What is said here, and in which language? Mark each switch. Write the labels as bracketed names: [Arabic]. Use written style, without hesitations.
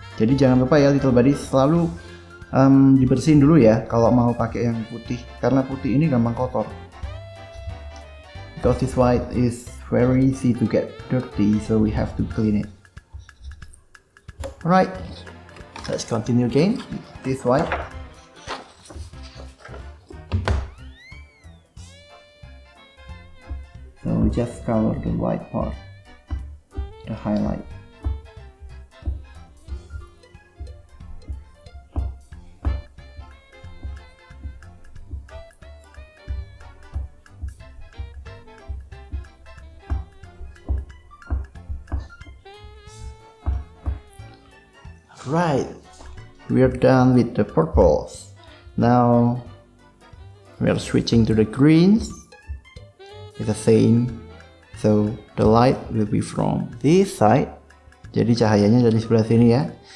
[Indonesian] Jadi jangan lupa ya [English] little buddies, [Indonesian] selalu dibersihin dulu ya kalau mau pakai yang putih, karena putih ini gampang kotor. [English] Because this white is very easy to get dirty, so we have to clean it. Alright, let's continue again with this white. So we just color the white part, the highlight. Right, we're done with the purples. Now we are switching to the greens. It's the same, so the light will be from this side. [Indonesian] Jadi cahayanya dari sebelah sini ya.